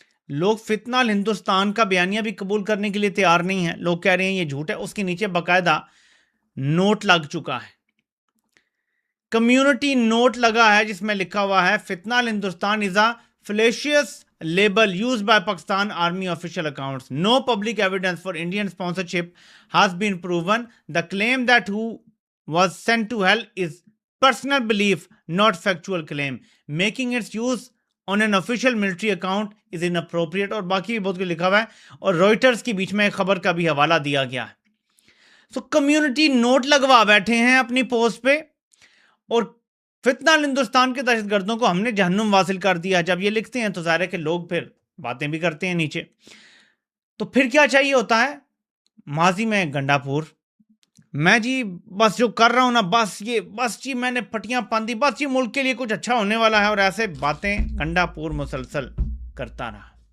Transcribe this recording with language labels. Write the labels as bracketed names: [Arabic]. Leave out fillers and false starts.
[Urdu] لوگ فتنہ ہندوستان کا بیانیہ بھی قبول کرنے کے لیے تیار نہیں ہیں، لوگ کہہ رہے ہیں یہ جھوٹ ہے۔ اس کے نیچے باقاعدہ نوٹ لگ چکا ہے، کمیونٹی نوٹ لگا ہے جس میں لکھا ہوا ہے فتنہ ہندوستان [English] Is a fallacious label used by Pakistan Army official accounts. No public evidence for Indian sponsorship has been proven. The claim that who was sent to hell is personal belief, not factual claim. Making its use on an official military account is inappropriate. [Urdu] اور باقی بھی بہت کچھ لکھا ہوا ہے، اور Reuters کے بیچ میں ایک خبر کا بھی حوالہ دیا گیا ہے۔ کمیونٹی نوٹ لگوا بیٹھے ہیں اپنی پوسٹ پہ، اور فتنہ ہندوستان کے دہشت گردوں کو ہم نے جہنم واصل کر دیا۔ جب یہ لکھتے ہیں تو ظاہر ہے کہ لوگ پھر باتیں بھی کرتے ہیں نیچے۔ تو پھر کیا چاہیے ہوتا ہے؟ ماضی میں گنڈا پور، میں جی بس جو کر رہا ہوں نا، بس جی میں نے پٹیاں باندھی، بس جی ملک کے لیے کچھ اچھا ہونے والا ہے، اور ایسے باتیں گنڈا پور مسلسل کرتا رہا۔